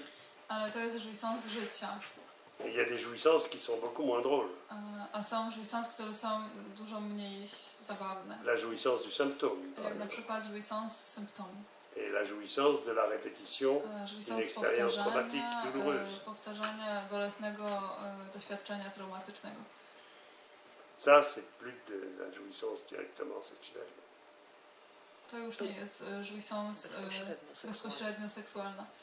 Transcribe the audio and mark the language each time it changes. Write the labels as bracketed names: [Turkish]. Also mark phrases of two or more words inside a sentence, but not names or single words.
[Polish] Ale to jest jouissance życia. [French] Il y a des jouissances qui sont beaucoup moins drôles. [Polish] A są jouissance, które są dużo mniej zabawne. [French] La jouissance du symptôme, par [Polish] Jak na [French] exemple. [Polish] przykład jouissance symptomu. [French] Et la jouissance de la répétition d'une [Polish] Jouissance [French] expérience traumatique douloureuse. [Polish] powtarzania bolesnego doświadczenia traumatycznego. [French] Ça, c'est plus de la jouissance directement sexuelle. [Polish] To już nie jest jouissance bezpośrednio seksualna.